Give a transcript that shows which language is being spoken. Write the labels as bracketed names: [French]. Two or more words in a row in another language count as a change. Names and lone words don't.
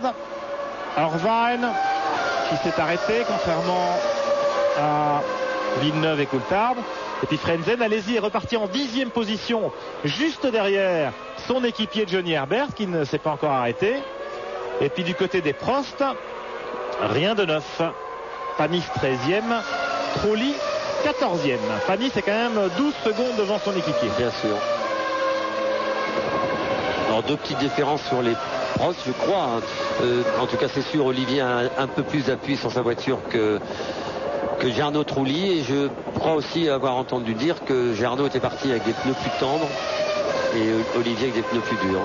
[French] Irvine qui s'est arrêté contrairement à Villeneuve et Coulthard. Et puis Frentzen, allez-y, est reparti en 10e position juste derrière son équipier Johnny Herbert qui ne s'est pas encore arrêté. Et puis du côté des Prost, rien de neuf. Panis 13e, Trulli 14e. Panis est quand même 12 secondes devant son équipier. Bien sûr. Alors deux petites différences sur les Prost, je crois. En tout cas, c'est sûr, Olivier a un peu plus d'appui sur sa voiture que Jarno Trulli, et je crois aussi avoir entendu dire que Jarno était parti avec des pneus plus tendres et Olivier avec des pneus plus durs.